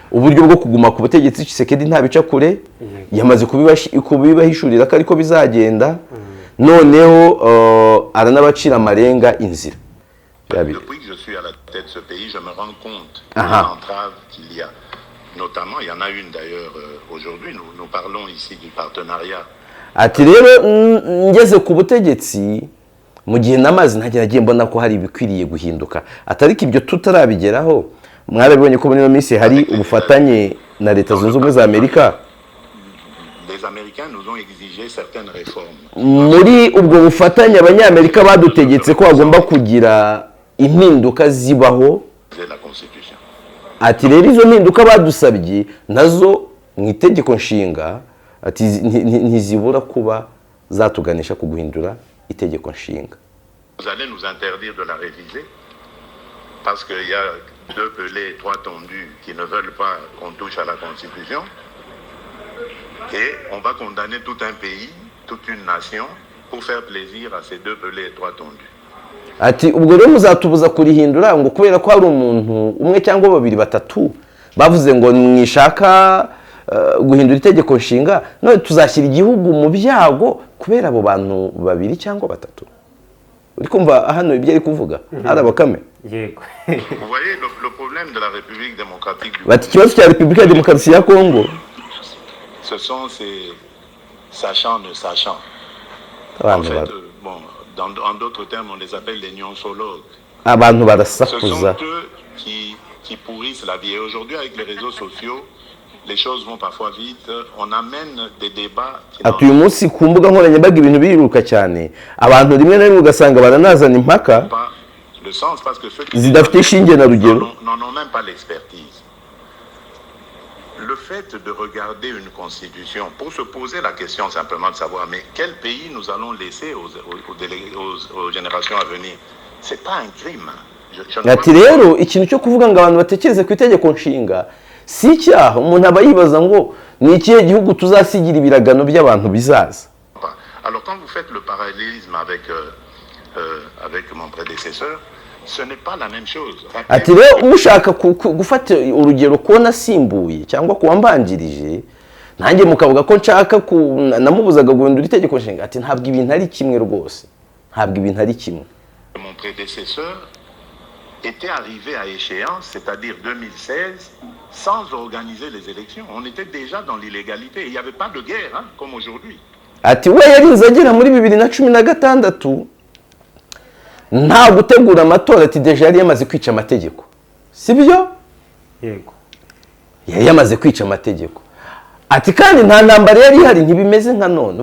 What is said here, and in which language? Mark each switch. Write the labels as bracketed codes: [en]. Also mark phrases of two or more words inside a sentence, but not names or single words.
[rw] uburyo bwo kuguma ku butegetsi Tshisekedi ntabica kure yamaze kubibahishurira ko ariko bizagenda noneho aranabacira amarenga inzira. [fr] Depuis que je suis à la tête de ce pays, je me rends compte de l'entrave qu'il y a. Notamment, il y en a une d'ailleurs aujourd'hui, nous parlons ici du partenariat. [rw] Ati rero ngeze ku butegetsi mu gihe namazi ntagiye mbona ko hari ibikwiriye guhinduka atari ko ibyo tutarabigeraho mwabibonye ko muri no minsi hari ubufatanye na Leta Zunze Ubumwe za Amerika. [fr] Les Américains nous ont exigé certaines réformes. [rw] Muri ubwo bufatanye abanyamerika badutegetse ko bagomba kugira impinduka zibaho. Ati rero izo mpinduka badusabye nazo mu itegeko nshinga ati ntizibura kuba zatuganisha ku guhindura itegeko nshinga. [fr] Vous allez nous interdire de la réviser parce qu'il y a 2 pelés et 3 tondus qui ne veulent pas qu'on touche à la Constitution et on va condamner tout un pays, toute une nation pour faire plaisir à ces 2 pelés et 3 tondus. [rw] Ati ubwo rero muzatubuza kurihindura ngo kubera ko ari umuntu umwe cyangwa babiri batatu bavuze ngo mwishaka guhindura itegeko nshinga none tuzashyira igihugu mu byago kubera abo bantu babiri cyangwa batatu. Uri kumva hano ibyo ari kuvuga ari Bakame. Yego. [fr] Vous voyez le problème de la République démocratique du [rw] Bati kibazo cya [fr] République démocratique [rw] ya Congo. [fr] Ce sont ces sachants ne sachant. En fait, bon, en d'autres termes, on les appelle les nonsologues. [rw] Abantu [fr] Ce sont [rw] barasakuza. [fr] eux qui pourrissent la vie. Et aujourd'hui, avec les réseaux sociaux, les choses vont parfois vite. On amène des débats qui [rw] Ati uyu munsi ku mbuga nkoranyambaga ibintu biriruka cyane abantu rimwe na rimwe ugasanga baranazana impaka [fr] n'ont pas le sens parce que ceux qui [rw] zidafite ishinge na rugero. [fr] n'en ont même pas l'expertise. Le fait de regarder une constitution pour se poser la question simplement de savoir mais quel pays nous allons laisser aux générations à venir, c'est pas un crime. [rw] Ati rero ikintu cyo kuvuga ngo abantu batekereze ku itegeko nshinga si icyaha umuntu aba yibaza ngo ni ikihe gihugu tuzasigira ibiragano by'abantu bizaza. [fr] Alors quand vous faites le parallélisme avec mon prédécesseur, ce n'est pas la même chose. [rw] Ati rero mushaka gufata urugero ko nasimbuye cyangwa kuwambanjirije nanjye mukavuga ko nshaka namubuzaga guhindura itegeko nshinga ati ntabwo ibintu ari kimwe rwose ntabwo ibintu ari kimwe. [fr] Mon prédécesseur était arrivé à échéance, c'est-à-dire 2016, sans organiser les élections. On était déjà dans l'illégalité. Il n'y avait pas de guerre, hein, comme aujourd'hui. [rw] Ati we yarinze agera muri 2016 nta gutegura amatora ati deja yari yamaze kwica amategeko. Sibyo? Yego. Yari yamaze kwica amategeko. Ati kandi nta ntambara yari ihari ntibimeze nka none.